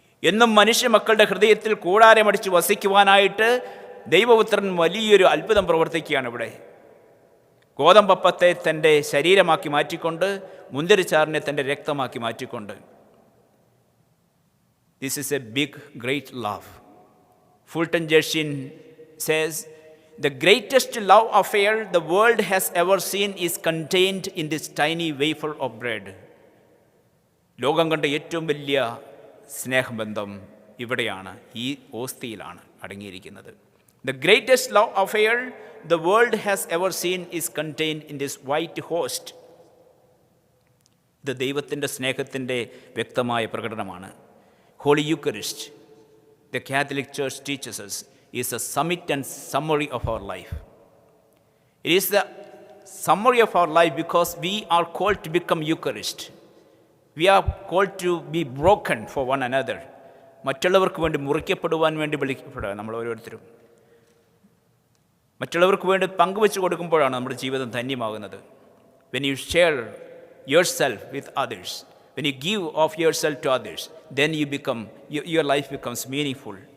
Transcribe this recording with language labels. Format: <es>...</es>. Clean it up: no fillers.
<ml>എന്നും മനുഷ്യ മക്കളുടെ ഹൃദയത്തിൽ കൂടാരമടിച്ച് വസിക്കുവാനായിട്ട് ദൈവപുത്രൻ വലിയൊരു അത്ഭുതം പ്രവർത്തിക്കുകയാണ് ഇവിടെ. ഗോതമ്പപ്പത്തെ തൻ്റെ ശരീരമാക്കി മാറ്റിക്കൊണ്ട്, മുന്തിരിച്ചാറിനെ തൻ്റെ രക്തമാക്കി മാറ്റിക്കൊണ്ട്.</ml> <en>This is a big, great love. Fulton Sheen says, the greatest love affair the world has ever seen is contained in this tiny wafer of bread.</en> <ml>ലോകം കണ്ട ഏറ്റവും വലിയ സ്നേഹബന്ധം ഇവിടെയാണ്, ഈ ഓസ്തിയിലാണ് അടങ്ങിയിരിക്കുന്നത്.</ml> <en>The greatest love affair the world has ever seen is contained in this white host.</en> <ml>ഇത് ദൈവത്തിൻ്റെ സ്നേഹത്തിൻ്റെ വ്യക്തമായ പ്രകടനമാണ്.</ml> <en>Holy Eucharist, the Catholic Church teaches us, is a summit and summary of our life. It is the summary of our life because we are called to become Eucharist. We are called to be broken for one another.</en> <ml>മറ്റുള്ളവർക്ക് വേണ്ടി മുറിക്കപ്പെടുവാൻ വേണ്ടി വിളിക്കപ്പെടുക നമ്മൾ ഓരോരുത്തരും. മറ്റുള്ളവർക്ക് വേണ്ടി പങ്കുവെച്ച് കൊടുക്കുമ്പോഴാണ് നമ്മുടെ ജീവിതം ധന്യമാകുന്നത്.</ml> <en>When you share yourself with others, when you give of yourself to others, then your life becomes meaningful.</en>